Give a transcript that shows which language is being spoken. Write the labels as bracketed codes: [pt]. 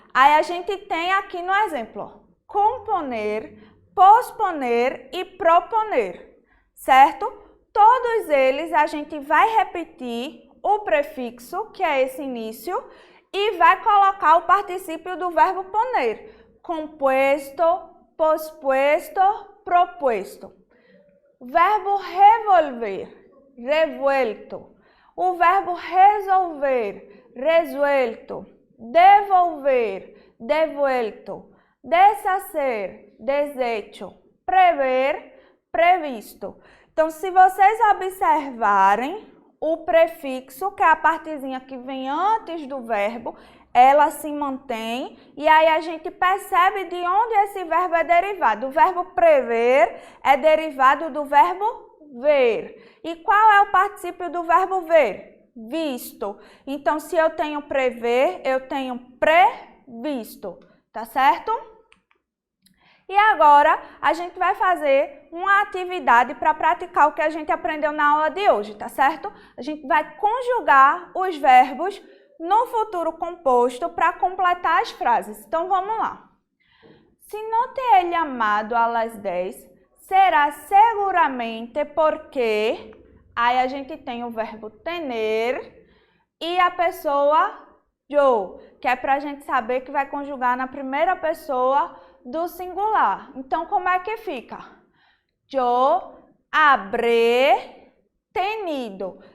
[pt] Aí a gente tem aqui no exemplo, ó, componer, posponer e proponer, certo? Todos eles a gente vai repetir o prefixo, que é esse início, e vai colocar o particípio do verbo poner. [es] Compuesto, pospuesto, propuesto. Verbo revolver, revuelto. [pt] O verbo resolver, resuelto. [es] Devolver, devuelto. Deshacer, deshecho. [pt] Prever, previsto. Então, se vocês observarem, o prefixo, que é a partezinha que vem antes do verbo, ela se mantém e aí a gente percebe de onde esse verbo é derivado. O verbo prever é derivado do verbo ver. E qual é o particípio do verbo ver? Visto. Então, se eu tenho prever, eu tenho previsto, tá certo? E agora, a gente vai fazer uma atividade para praticar o que a gente aprendeu na aula de hoje, tá certo? A gente vai conjugar os verbos no futuro composto para completar as frases. Então, vamos lá. [es] Se no te he llamado a las 10, será seguramente porque... [pt] Aí a gente tem o verbo tener e a pessoa yo, que é para a gente saber que vai conjugar na primeira pessoa do singular. Então, como é que fica? [es] Yo habré tenido.